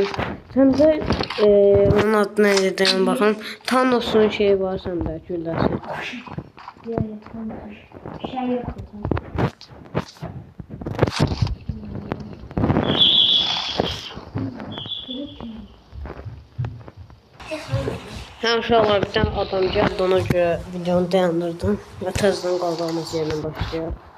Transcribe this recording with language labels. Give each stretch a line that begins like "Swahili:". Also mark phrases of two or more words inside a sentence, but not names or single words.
Turkish: Sen de onun adı neydi deyin bakalım. Thanos'un şeyi var sende güllesi. Şey yok.
Azerbaijani: Hə uşaqlar
Turkish: bir tane
Azerbaijani: adam gəldi ona görə videonu dayandırdım. Və təzədən qaldığımız yerdən başlayaq.